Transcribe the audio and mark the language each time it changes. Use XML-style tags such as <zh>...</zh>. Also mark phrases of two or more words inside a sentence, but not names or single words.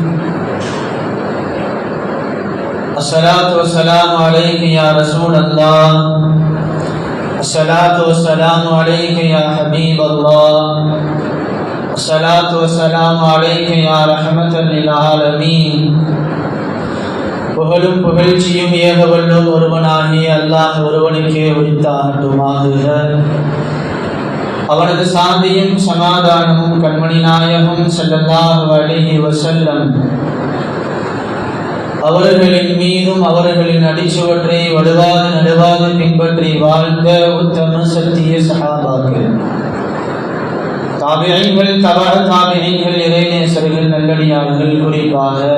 <ar>الصلاة والسلام عليك يا رسول الله، الصلاة والسلام عليك يا حبيب الله، الصلاة والسلام عليك يا رحمة للعالمين.</ar> <ta>புகழும் புகழ்ச்சியும் ஏகவல்லும் ஒருவனாகிய அல்லாஹ் ஒருவனுக்கே உரித்தாகட்டுமாக. அவனது சாந்தியும் சமாதானமும் கண்மணி நாயகம்</ta> <ar>صلى الله عليه وسلم</ar> <ta>அவர்களின் மீதும் அவர்களின் அடிச்சுவற்றை வலுவாது நடுவாது பின்பற்றி வாழ்ந்த உத்தம சத்திய சஹாபாக்கள், தாபிஈன்கள், தபஅ தாபிஈன்கள், இறைநேசர்கள், நல்லடியார்கள், குறிப்பாக</ta>